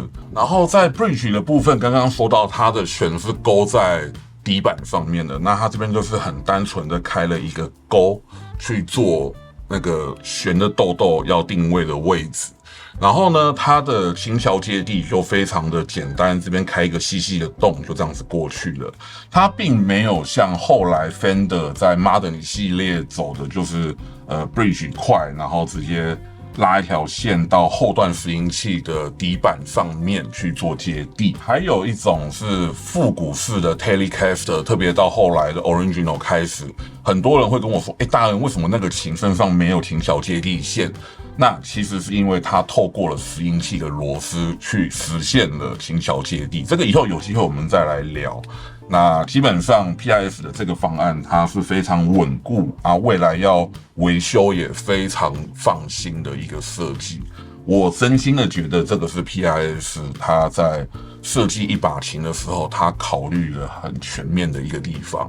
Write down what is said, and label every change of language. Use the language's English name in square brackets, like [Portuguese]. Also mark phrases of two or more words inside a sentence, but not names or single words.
[Chinese] 然後在 Bridge 的部分，剛剛說到它的弦是勾在底板上面的，那它這邊就是很單純的開了一個勾去做那個弦的豆豆要定位的位置。然後呢，它的琴橋接地就非常的簡單，這邊開一個細細的洞，就這樣子過去了。它並沒有像後來 Fender 在 Modern 系列走的，就是Bridge 塊，然後直接拉一條線到後段拾音器的底板上面去做接地。還有一種是復古式的 Telecaster， 特別到後來的 Original 開始，很多人會跟我說，大人為什麼那個琴身上沒有琴小接地線？那其實是因為它透過了拾音器的螺絲去實現了琴小接地。這個以後有機會我們再來聊。那基本上 PIF 的這個方案它是非常穩固啊，未來要維修也非常放心的一個設計。我真心的覺得這個是 PIF 它在設計一把琴的時候，它考慮了很全面的一個地方。